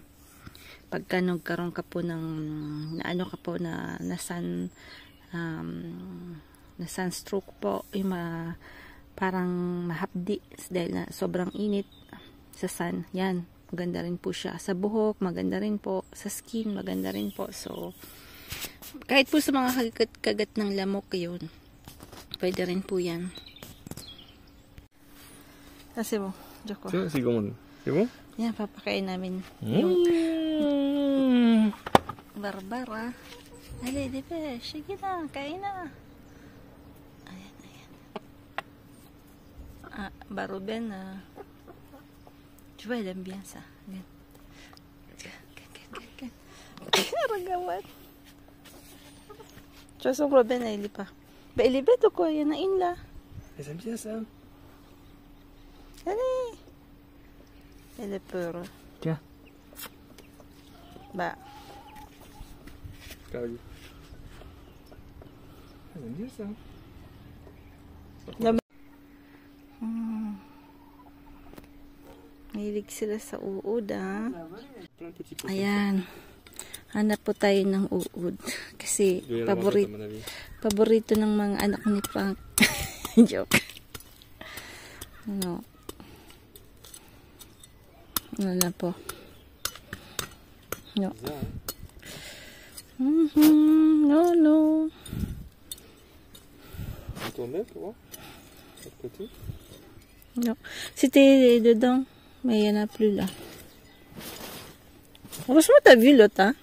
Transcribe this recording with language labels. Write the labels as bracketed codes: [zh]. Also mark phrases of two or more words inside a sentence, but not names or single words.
[tl] Pagka nagkaroon ka po ng, na sunstroke po, yung parang mahapdi dahil na sobrang init sa sun. Yan. Maganda rin po siya. Sa buhok, maganda rin po. Sa skin, maganda rin po. So, kahit po sa mga kagat ng lamok yun, pwede rin po yan. Kasi mo, Joko. [fr] C'est bon? C'est bon? [tl] Yan, papakain namin. Yung Barbara. Ali, di ba? Sige na, kain na. Ayan, ayan. Barubena. [fr] Tu vois, elle aime bien ça. Regarde. Tu vois, son Robin, il est pas. Ben, il est bête ou quoi? Il y en a une là. Elles aiment bien ça. Allez. Elle est peur. Tiens. Bah. Elles aiment bien ça. [tl] Mahilig sila sa uod, ha? Ayan. Hanap po tayo ng uod. Kasi paborito ng mga anak ni Frank. [en] Joke. No. [tl] Ano na po. No. [en] No, no. [fr] Non. C'était dedans, mais il n'y en a plus là. Franchement, t'as vu l'autre, hein?